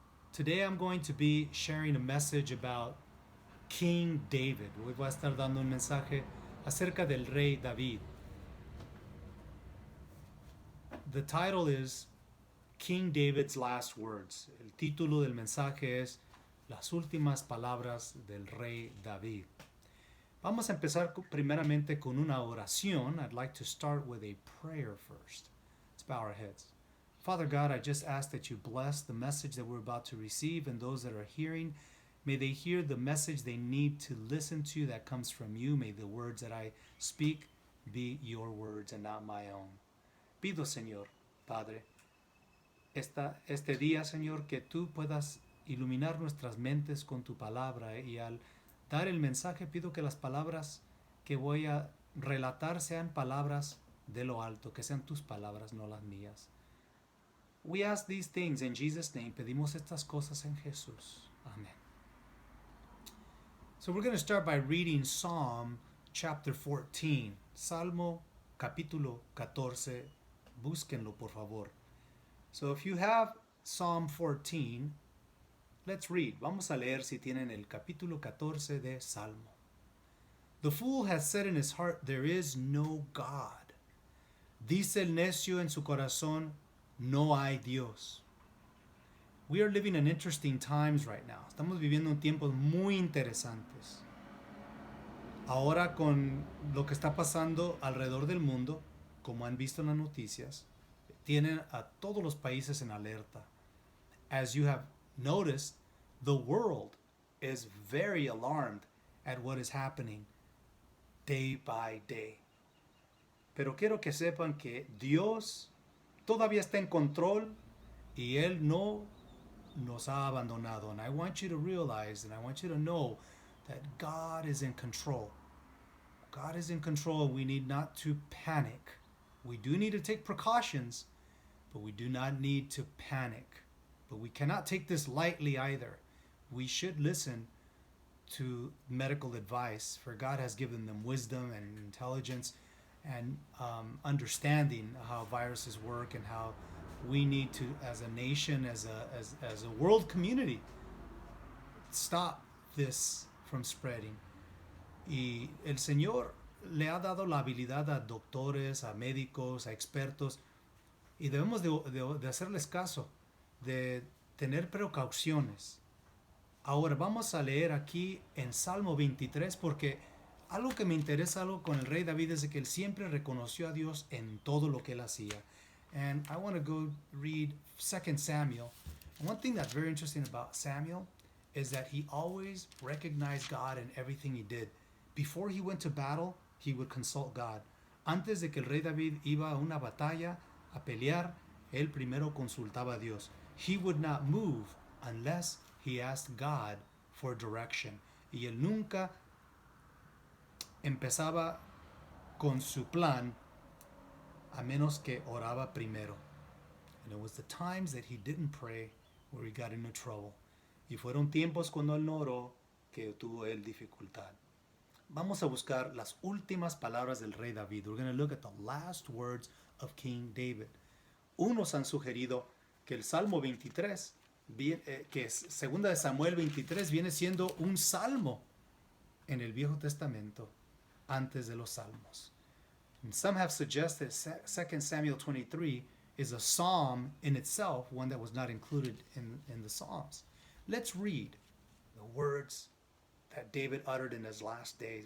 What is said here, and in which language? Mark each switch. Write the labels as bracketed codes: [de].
[en] Today I'm going to be sharing a message about King David. [es] Hoy voy a estar dando un mensaje acerca del rey David. [en] The title is King David's Last Words. [es] El título del mensaje es Las últimas palabras del rey David. Vamos a empezar primeramente con una oración. [en] I'd like to start with a prayer first. Let's bow our heads. Father God, I just ask that you bless the message that we're about to receive and those that are hearing. May they hear the message they need to listen to that comes from you. May the words that I speak be your words and not my own. [es] Pido, Señor, Padre, este día, Señor, que tú puedas iluminar nuestras mentes con tu palabra y al dar el mensaje pido que las palabras que voy a relatar sean palabras de lo alto, que sean tus palabras, no las mías. [en] We ask these things in Jesus' name. [es] Pedimos estas cosas en Jesús. [en] Amen. So we're going to start by reading Psalm chapter 14. [es] Salmo capítulo 14. Búsquenlo, por favor. [en] So if you have Psalm 14, let's read. [es] Vamos a leer si tienen el capítulo 14 de Salmo. [en] The fool has said in his heart, there is no God. [es] Dice el necio en su corazón, no hay Dios. [en] We are living in interesting times right now. [es] Estamos viviendo en tiempos muy interesantes. Ahora con lo que está pasando alrededor del mundo, como han visto en las noticias, tienen a todos los países en alerta. [en] As you have noticed, the world is very alarmed at what is happening day by day. [es] Pero quiero que sepan que Dios todavía está en control y Él no nos ha abandonado. [en] And I want you to realize and I want you to know that God is in control. God is in control. We need not to panic. We do need to take precautions, but we do not need to panic. But we cannot take this lightly either. We should listen to medical advice, for God has given them wisdom and intelligence and understanding how viruses work and how we need to, as a nation, as a world community, stop this from spreading. [es] Y el Señor le ha dado la habilidad a doctores, a médicos, a expertos, y debemos de hacerles caso, de tener precauciones. Ahora vamos a leer aquí en Salmo 23 porque algo que me interesa algo con el rey David es que él siempre reconoció a Dios en todo lo que él hacía. [en] And I want to go read 2 Samuel. And one thing that's very interesting about Samuel is that he always recognized God in everything he did. Before he went to battle, he would consult God. [es] Antes de que el rey David iba a una batalla, a pelear, él primero consultaba a Dios. [en] He would not move unless he asked God for direction. [es] Y él nunca empezaba con su plan a menos que oraba primero. [en] And it was the times that he didn't pray where he got into trouble. [es] Y fueron tiempos cuando él no oró que tuvo él dificultad. Vamos a buscar las últimas palabras del rey David. [en] We're going to look at the last words of King David. [es] Unos han sugerido que el Salmo 23, que es segunda de Samuel 23, viene siendo un salmo en el Viejo Testamento antes de los salmos. [en] And some have suggested 2 Samuel 23 is a psalm in itself, one that was not included in the Psalms. Let's read the words that David uttered in his last days.